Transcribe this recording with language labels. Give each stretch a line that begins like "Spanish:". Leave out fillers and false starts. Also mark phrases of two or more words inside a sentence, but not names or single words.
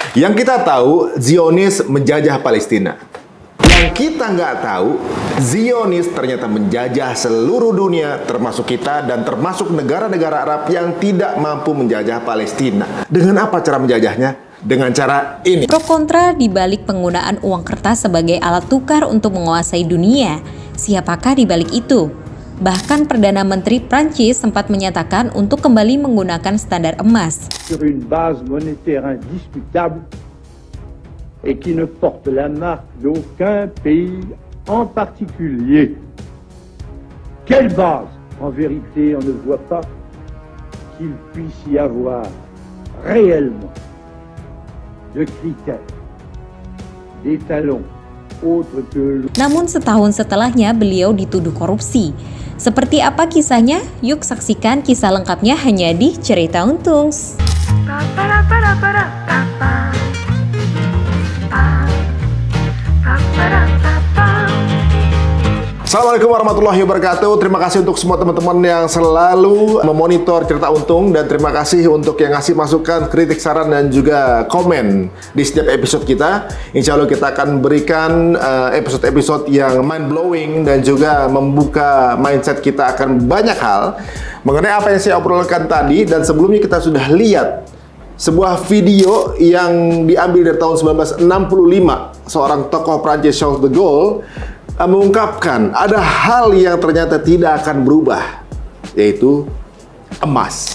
Indonesian: Yang kita tahu, Zionis menjajah Palestina. Yang kita nggak tahu, Zionis ternyata menjajah seluruh dunia, termasuk kita dan termasuk negara-negara Arab yang tidak mampu menjajah Palestina. Dengan apa cara menjajahnya? Dengan cara ini. Pro kontra di balik penggunaan uang kertas sebagai alat tukar untuk menguasai dunia. Siapakah di balik itu? Bahkan Perdana Menteri Prancis sempat menyatakan untuk kembali menggunakan standar emas.
French: Sur une base monétaire indiscutable et qui ne porte la marque d'aucun pays en particulier. Quelle base? En vérité, on ne voit pas qu'il puisse y avoir réellement de critères, d'étalons autres que...
Indonesian: Namun setahun setelahnya beliau dituduh korupsi. Seperti apa kisahnya? Yuk saksikan kisah lengkapnya hanya di Cerita Untungs.
Arabic: السلام عليكم ورحمة الله وبركاته.
Indonesian: Terima kasih untuk semua teman-teman yang selalu memonitor Cerita Untung, dan terima kasih untuk yang ngasih masukan, kritik, saran, dan juga komen di setiap episode kita.
Arabic: إن شاء الله
Indonesian: kita akan berikan episode-episode yang mind-blowing dan juga membuka mindset kita akan banyak hal mengenai apa yang saya obrolkan tadi. Dan sebelumnya kita sudah lihat sebuah video yang diambil dari tahun 1965, seorang tokoh Prancis, Charles de Gaulle, mengungkapkan ada hal yang ternyata tidak akan berubah, yaitu emas.